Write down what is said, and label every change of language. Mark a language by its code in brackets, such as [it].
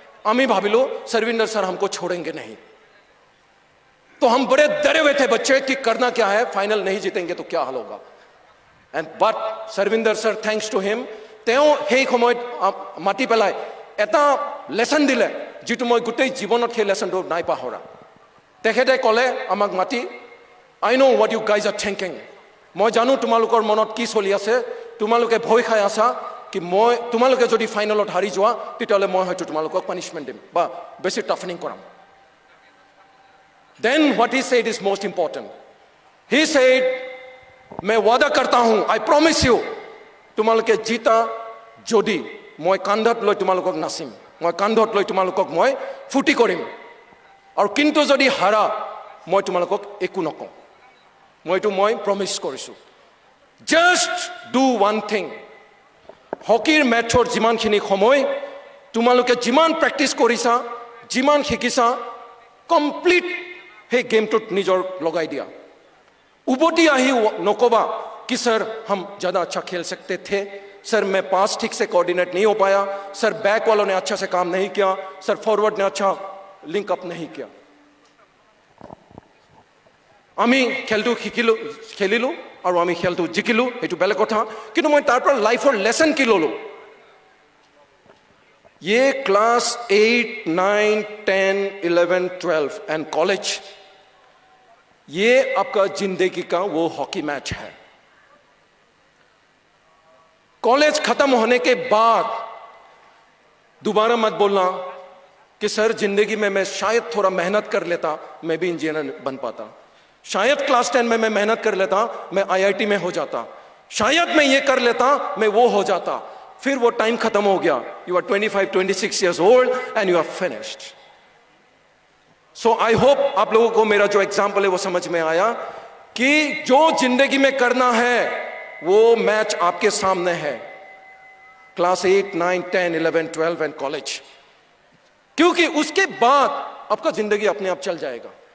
[as] আমি ভাবিলোঁ [hi] सरविंदर सर हमको छोड़ेंगे नहीं, तो हम बड़े डरे हुए थे बच्चे कि करना क्या है, फाइनल नहीं जीतेंगे तो क्या हाल होगा। [en] and but Sarvinder sir, thanks to him, [as] তেওঁ সেই সময়ত মাতি পেলাই এটা লেচন দিলে, যিটো মই গোটেই জীৱনত সেই লেচনটো নাই পাহৰা। তেখেতে ক'লে আমাক মাতি, [en] I know' what you guys are thinking, [as] মই জানো তোমালোকৰ মনত কি চলি আছে, তোমালোকে ভয় খাই আছা কি তোমালোকে যদি ফাইনেলত হাৰি যোৱা তেতিয়াহ'লে মই হয়তো তোমালোকক পানিছমেণ্ট দিম বা বেছি টাফনিং কৰাম। [en] Then what he said is most important. He said, [hi] मैं वादा करता हूं, [en] I promise you, [as] তোমালোকে জিতা যদি মই কান্ধত লৈ তোমালোকক নাচিম, মই কান্ধত লৈ তোমালোকক মই ফুটি কৰিম, আৰু কিন্তু যদি হাৰা মই তোমালোকক একো নকওঁ। মই প্ৰমিছ কৰিছোঁ। [en] just do one thing, [as] হকিৰ মেটছৰ যিমানখিনি সময় তোমালোকে যিমান প্ৰেক্টিছ কৰিছা, যিমান শিকিছা, কমপ্লিট সেই গেমটোত নিজৰ লগাই দিয়া। উভতি আহি নক'বা [hi] कि सर हम ज़्यादा अच्छा खेल सकते थे, सर मैं पास ठीक से कोऑर्डिनेट नहीं हो पाया, सर बैक वालों ने अच्छा से काम नहीं किया, सर फॉरवर्ड ने अच्छा लिंक अप नहीं किया। [as] আমি খেলটো খেলিলোঁ আৰু আমি খেলটো জিকিলোঁ, সেইটো বেলেগ কথা, কিন্তু মই তাৰ পৰা লাইফৰ লেচন কি ল'লোঁ? [hi] ये क्लास 8, 9, 10, 11, 12 एंड कॉलेज, ये आपका जिंदगी का वो हॉकी मैच है। कॉलेज खत्म होने के बाद दोबारा मत बोलना कि सर जिंदगी में मैं शायद थोड़ा मेहनत कर लेता, मैं भी इंजीनियर बन पाता, शायद क्लास 10 में मैं मेहनत कर लेता, मैं आईआईटी में हो जाता, शायद मैं ये कर लेता, मैं वो हो जाता। फिर वो टाइम खत्म हो गया। [en] You are 25, 26 years old and you are finished. So I hope [hi] आप लोगों को मेरा जो एग्जाम्पल है वो समझ में आया कि जो जिंदगी में करना है वो मैच आपके सामने है, क्लास 8, 9, 10, 11, 12 एंड कॉलेज, क्योंकि उसके बाद आपका जिंदगी अपने आप चल जाएगा।